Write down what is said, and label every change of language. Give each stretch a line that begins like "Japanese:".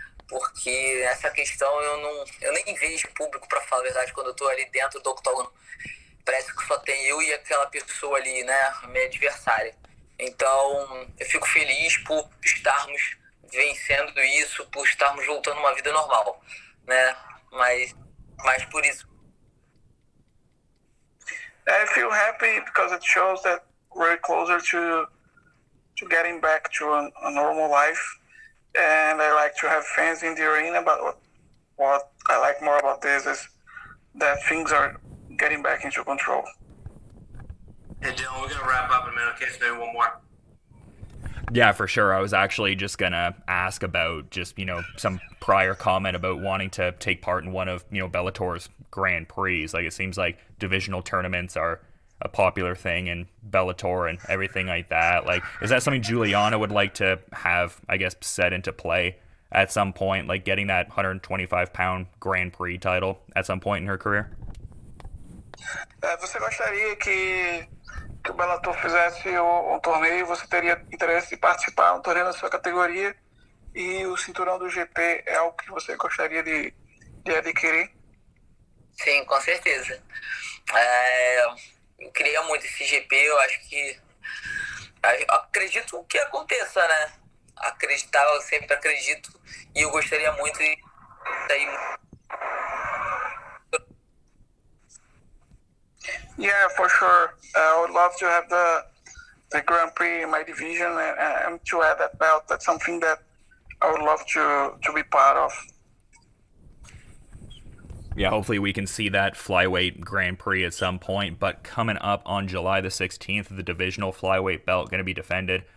Portuguese: Porque essa questão eu nem vejo público, para falar a verdade, quando eu estou ali dentro do octógono. Parece que só tem eu e aquela pessoa ali, né? Minha adversária. Então, eu fico feliz por estarmos vencendo isso, por estarmos voltando a uma vida normal, né? Mas por isso.
English: I feel happy because it shows that we're closer to getting back to a normal life, and I like to have fans in the arena. But what I like more about this is that things are getting back into control. Hey Dylan, we're gonna wrap up in a minute. Okay, so maybe one more. Yeah, for sure. I was actually just going to ask about just, some prior comment about wanting to take part in one of, Bellator's Grand Prix. Like, it seems like divisional tournaments are a popular thing in Bellator and everything like that. Like, is that something Juliana would like to have, I guess, set into play at some point, like getting that 125-pound Grand Prix title at some point in her career?
Portuguese: Você gostaria que o Bellator fizesse torneio, você teria interesse em participar de torneio na sua categoria e o cinturão do GP é algo que você gostaria de adquirir? Sim, com certeza. Eu queria muito esse GP, eu acho que... Eu acredito que aconteça, né? Eu sempre acredito e eu gostaria muito de sair.
English: Yeah, for sure. I would love to have the Grand Prix in my division and to add that belt. That's something that I would love to be part of. Yeah, hopefully we can see that flyweight Grand Prix at some point. But coming up on July the 16th, the divisional flyweight belt going to be defended.